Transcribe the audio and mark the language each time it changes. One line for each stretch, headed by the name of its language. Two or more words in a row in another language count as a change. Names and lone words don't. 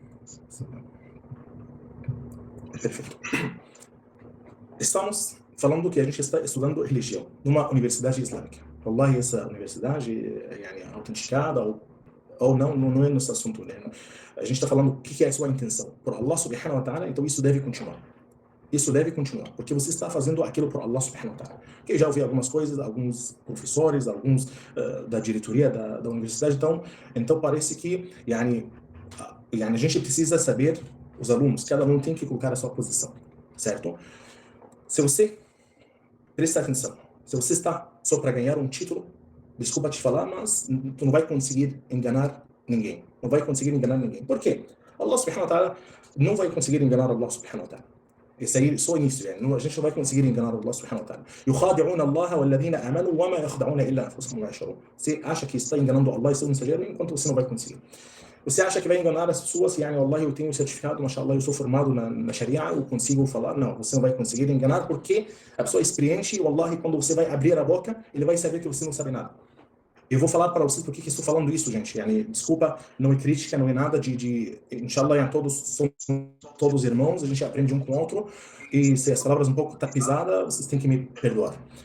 Portuguese: Perfeito. Estamos falando que a gente está estudando religião numa universidade islâmica. Wallahi, essa universidade é autenticada ou não é nosso assunto. Né? A gente está falando o que é a sua intenção.
Arabic: Por الله سبحانه وتعالى,
Portuguese: então isso deve continuar. Isso deve continuar, porque você está fazendo aquilo por Allah
Arabic: سبحانه وتعالى.
Portuguese: Que já ouvi algumas coisas, alguns professores, alguns da diretoria da universidade, então parece que a gente precisa saber, os alunos, cada um tem que colocar a sua posição, certo? Se você, presta atenção, se você está só para ganhar um título, desculpa te falar, mas tu não vai conseguir enganar ninguém. Não vai conseguir enganar ninguém. Por quê? Allah
Arabic: سبحانه وتعالى
Portuguese: não vai conseguir enganar Allah
Arabic: سبحانه وتعالى.
Portuguese: Esse aí só início, a gente não vai conseguir enganar Allah
Arabic: سبحانه وتعالى. يخادعون الله والذين آمنوا وما يخدعون إلا أنفسهم وما يشعرون.
Portuguese: Você acha que está enganando Allah e seu mensageiro, enquanto você não vai conseguir. Você acha que vai enganar as pessoas, Allah, eu tenho certificado, mashallah, eu sou formado na Sharia, eu consigo falar. Não, você não vai conseguir enganar, porque a pessoa é experiente, Wallahi, quando você vai abrir a boca, ele vai saber que você não sabe nada. Eu vou falar para vocês por que estou falando isso, gente. Desculpa, não é crítica, não é nada inshallah, todos irmãos, a gente aprende um com o outro, e se as palavras um pouco tá pisada, vocês têm que me perdoar.